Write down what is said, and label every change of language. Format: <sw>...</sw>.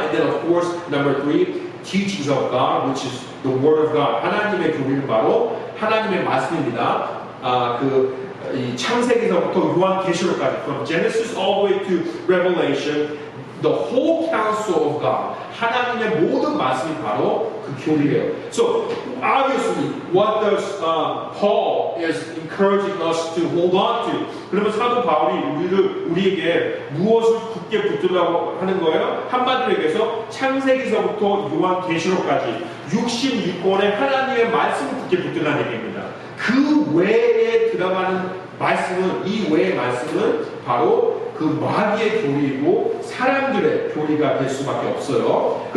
<en>And then of course number three, teachings of God, which is the word of God.</en> <ko>하나님의 교리는 바로 하나님의 말씀입니다. 이 창세기서부터 요한계시록까지,</ko> <en>from Genesis all the way to Revelation, the whole counsel of God,</en> <ko>하나님의 모든 말씀이 바로 그 교리예요.</ko> <en>So obviously, what does Paul is encouraging us to hold on to?</en> <ko>그러면 사도 바울이 우리에게 무엇을 굳게 붙들라고 하는 거예요? 한마디로 얘기해서 창세기서부터 요한계시록까지 66권의 하나님의 말씀을 굳게 붙들라는 얘기입니다. 그 외에 들어가는 말씀은, 이 외의 말씀은 바로 그 마귀의 교리이고 사람들의 교리가 될 수밖에 없어요.</ko>